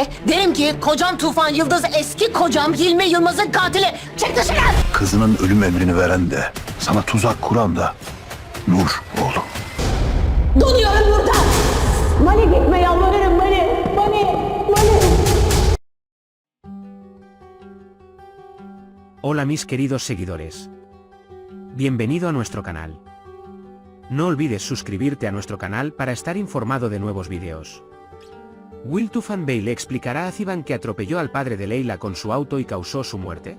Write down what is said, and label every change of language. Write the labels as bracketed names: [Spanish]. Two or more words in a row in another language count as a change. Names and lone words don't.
[Turkish] Derim ki kocam Tufan Yıldız eski kocam Hilmi Yılmaz'ın katili. Çık dışarı! Kızının ölüm emrini veren de, sana tuzak kuran da Nur oğlum. Donuyorum burada. Mani gitme yalvarırım Mani. Mani. [Spanish] Hola mis queridos seguidores. Bienvenido a nuestro canal. No olvides suscribirte a nuestro canal para estar informado de nuevos vídeos. ¿Will Tufan Bey le explicará a Ziban que atropelló al padre de Leila con su auto y causó su muerte?